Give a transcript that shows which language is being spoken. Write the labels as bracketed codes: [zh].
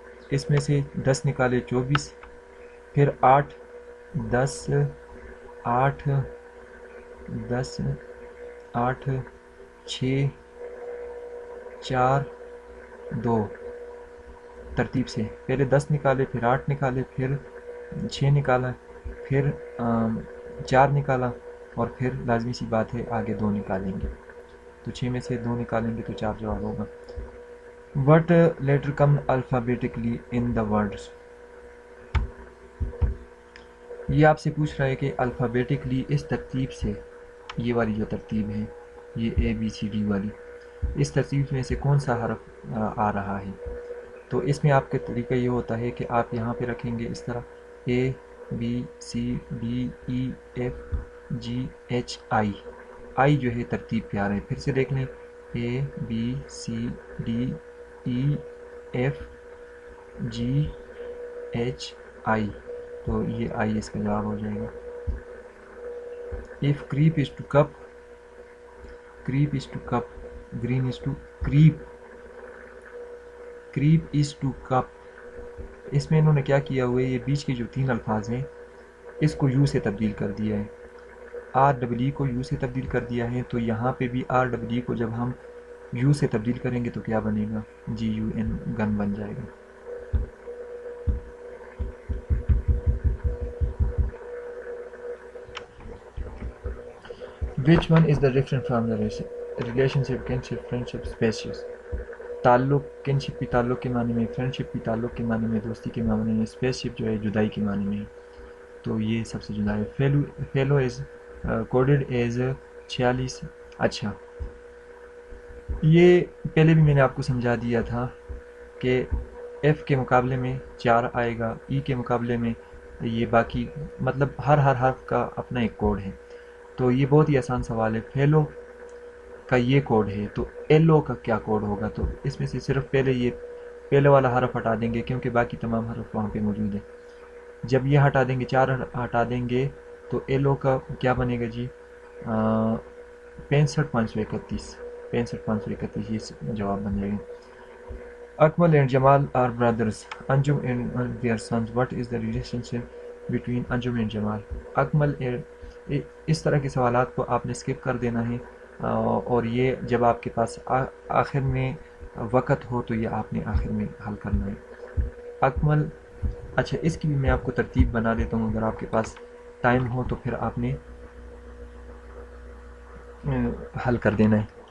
[ur] اس میں سے 10 نکالے 24، پھر 8 10 8 10 8 6 4 2. ترتیب سے پہلے 10 نکالے، پھر 8 نکالے، پھر 6 نکالا، پھر 4 نکالا، اور پھر لازمی سی بات ہے آگے 2 نکالیں گے. تو 6 میں سے 2 نکالیں گے تو 4 جواب ہوگا. [en] What letter come alphabetically in the words. [ur] یہ آپ سے پوچھ رہا ہے کہ الفابیٹکلی اس ترتیب سے، یہ والی جو ترتیب ہے یہ ABCD والی، اس ترتیب میں سے کون سا حرف آ رہا ہے. تو اس میں آپ کا طریقہ یہ ہوتا ہے کہ آپ یہاں پہ رکھیں گے اس طرح ABCDEFGHI. آئی جو ہے ترتیب پہ آ رہا ہے. پھر سے دیکھ لیں ABCDEFGHI. تو یہ آئی اس کا جواب ہو جائے گا. [en] If creep is to cup, creep is to cup, green is to creep, creep is to cup. [ur] اس میں انہوں نے کیا کیا ہوا ہے، یہ بیچ کے جو 3 الفاظ ہیں اس کو یو سے تبدیل کر دیا ہے. REE کو یو سے تبدیل کر دیا ہے. تو یہاں پہ بھی REE کو جب ہم یو سے تبدیل کریں گے تو کیا بنے گا، GUN، گن بن جائے گا. [en] Which one is the different from the relationship, kinship, friendship, species. [ur] تعلق، kinship بھی تعلق کے معنی میں، friendship بھی تعلق کے معنی میں، دوستی کے معنی میں، spaceship جو ہے جدائی کے معنی میں. تو یہ سب سے جدا ہے. [en] fellow is coded as 46. [ur] اچھا یہ پہلے بھی میں نے آپ کو سمجھا دیا تھا کہ F کے مقابلے میں 4 آئے گا، E کے مقابلے میں یہ باقی، مطلب ہر حرف کا اپنا ایک کوڈ ہے. تو یہ بہت ہی آسان سوال ہے. فیلو کا یہ کوڈ ہے تو ایلو کا کیا کوڈ ہوگا. تو اس میں سے صرف پہلے والا حرف ہٹا دیں گے کیونکہ باقی تمام حرف وہاں پہ موجود ہیں. جب یہ ہٹا دیں گے، 4 ہٹا دیں گے تو ایلو کا کیا بنے گا جی، 65,531. 65,531 یہ جواب بن جائے گا. [en] Akmal and Jamal are brothers. Anjum and their sons. What is the relationship between Anjum and Jamal. [ur] اکمل اس طرح کے سوالات کو آپ نے اسکپ کر دینا ہے، اور یہ جب آپ کے پاس آخر میں وقت ہو تو یہ آپ نے آخر میں حل کرنا ہے. اکمل، اچھا اس کی بھی میں آپ کو ترتیب بنا دیتا ہوں، اگر آپ کے پاس ٹائم ہو تو پھر آپ نے حل کر دینا ہے.